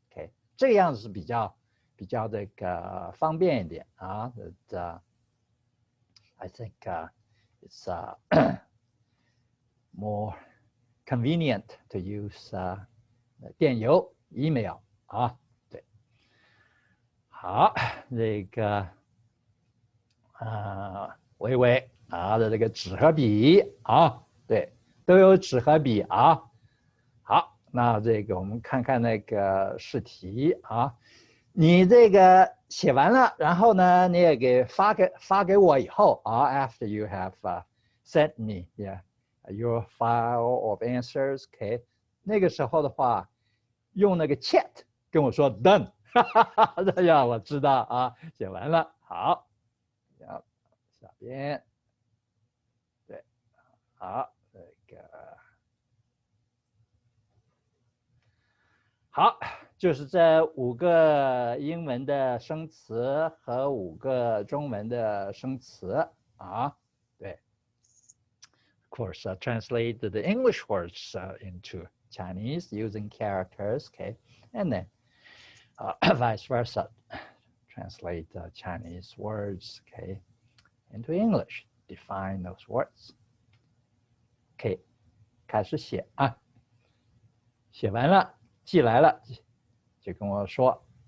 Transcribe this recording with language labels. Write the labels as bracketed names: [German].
[Chinese] Okay, 这个样子是比较这个方便一点 [English] I think it's more convenient to use [Chinese] 电邮 email 对。好，这个微微的这个纸和笔对，都有纸和笔好，那这个我们看看那个试题你这个写完了，然后呢，你也给发给我以后 [English] after you have sent me your file of answers, [Chinese] okay， 那个时候的话，用那个 chat 跟我说 done。这样我知道写完了，好，下边，对，好，这个好，就是这5个英文的生词和5个中文的生词啊，对。 [English] Of course, translate the English words into Chinese using characters, okay, and then vice versa, translate Chinese words, okay, into English, define those words. [Chinese] OK， 开始写啊，写完了寄来了，就跟我说。